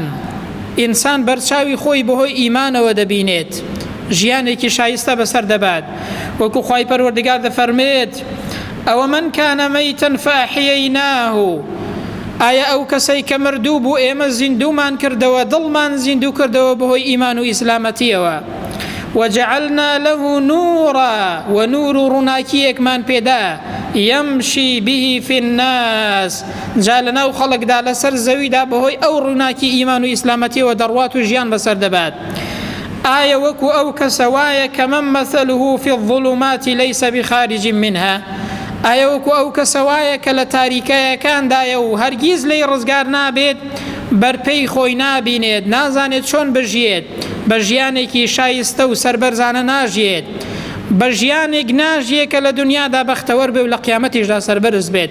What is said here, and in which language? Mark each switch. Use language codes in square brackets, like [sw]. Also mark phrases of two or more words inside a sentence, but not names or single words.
[ckb] ئینسان بەرچاوی خۆی بەهۆی ئیمانەوە دەبینێت، ژیانێکی شایستە بەسەر دەبات. وەکو خوای پەروەردگار دەفەرمێت ئەوە [ar] من کانە مەیتەن فەئەحیەیناه، [ckb] ئایا ئەو کەسەی کە مردوو بوو ئێمە زیندوومان کردەوە، دڵمان زیندوو کردەوە بەهۆی ئیمان و ئیسلامەتیەوە. [ar] وجعلنا له نورا، [ckb] ونور ڕووناکیەکمان پێدا، [ar] يمشي به في الناس، [ckb] جا لەناو خەڵکدا لەسەر زەویدا بەهۆی ئەو ڕووناکی ئیمان و ئیسلامەتیەوە دەڕوات و ژیان بەسەر دەبات. ئایا وەکو ئەو کەسە وایە کە [ar] من مثله في الظلمات ليس بخارج منها؟ [ckb] ئایا وەکو ئەو کەسە وایە کە لە تاریکەیەکاندایە و هەرگیز لێی ڕزگار نابێت، بەرپەی خۆی نابینێت، نازانێت چۆن بژیێت، بە ژیانێکی شایستە و سەربەرزانە ناژیێت، بە ژیانێک ناژیێت کە لە دنیادا بەختەوەر بێ و لە قیامەتیشدا سەربەرز بێت.